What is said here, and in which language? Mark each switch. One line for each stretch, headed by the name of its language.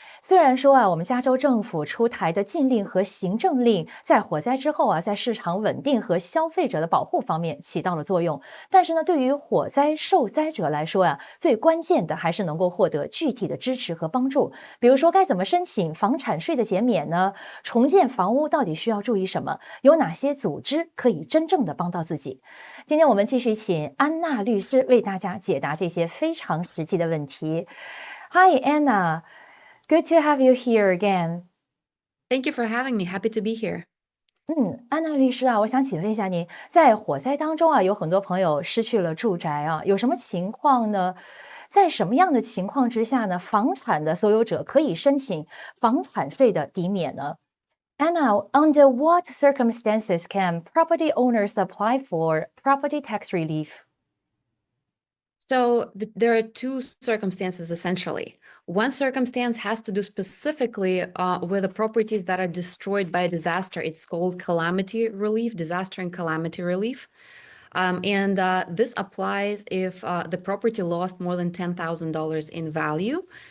Chinese: 虽然说我们加州政府出台的禁令和行政令在火灾之后在市场稳定和消费者的保护方面起到了作用，但是呢，对于火灾受灾者来说最关键的还是能够获得具体的支持和帮助。比如说，该怎么申请房产税的减免呢？重建房屋到底需要注意什么？有哪些组织可以真正的帮到自己？今天我们继续请安娜律师为大家解答这些非常实际的问题。
English: Hi, Anna. Good to have you here again. Thank you for having me. Happy to be here.
Chinese: 安娜律师我想请问一下您，在火灾当中有很多朋友失去了住宅有什么情况呢？在什么样的情况之下呢，房产的所有者可以申请房产税的抵免呢？
English: Anna, under what circumstances can property owners apply for property tax relief? So there are two circumstances, essentially. One circumstance has to do specifically with the properties that are destroyed by a disaster. It's called calamity relief, disaster and calamity relief. This applies if the property lost more than $10,000 in value.